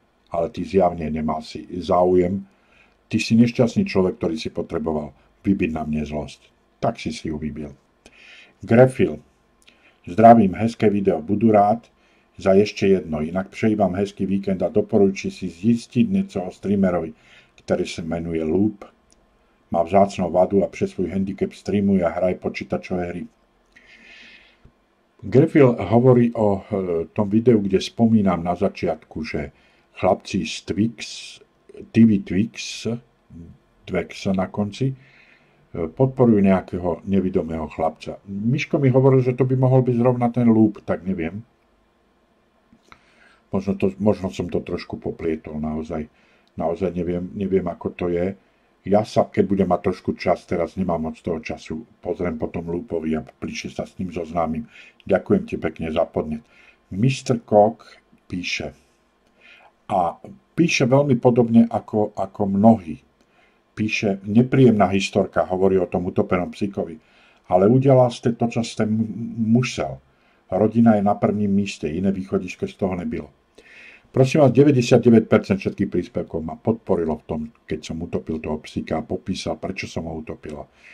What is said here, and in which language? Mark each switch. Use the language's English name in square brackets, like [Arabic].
[Slovak] Ale ty zjavne nemal si záujem. Ty si nešťastný človek, ktorý si potreboval vybiť na mne zlosť. Tak si ju vybil. Grefil. [Czech] Zdravím, hezké video, budu rád za ešte jedno. Inak přeji vám hezký víkend a doporučuji si [Slovak] zistiť niečo o streamerovi, ktorý sa menuje [Czech] Loop. Má vzácnou vadu a přes svůj handicap streamuje a hraje počítačové hry. [Slovak] Grefil hovorí o tom videu, kde spomínam na začiatku, že chlapci z TV Twix na konci, podporujú nejakého nevidomého chlapca. Miško mi hovoril, že to by mohol byť zrovna ten Loop, tak neviem. Možno som to trošku poplietol, naozaj neviem, ako to je. Ja sa, keď budem mať trošku čas, teraz nemám moc toho času, pozriem potom Loopovi a bližšie sa s ním zoznámim. Ďakujem ti pekne za podnet. Mr. Cock píše. A píše veľmi podobne ako mnohí. Píše, nepríjemná historka, hovorí o tom utopenom psíkovi. Ale udelal ste to, čo ste musel. Rodina je na prvním míste, iné východisko z toho nebylo. Prosím vás, 99% všetkých príspevkov ma podporilo v tom, keď som utopil toho psíka a popísal, prečo som ho utopil.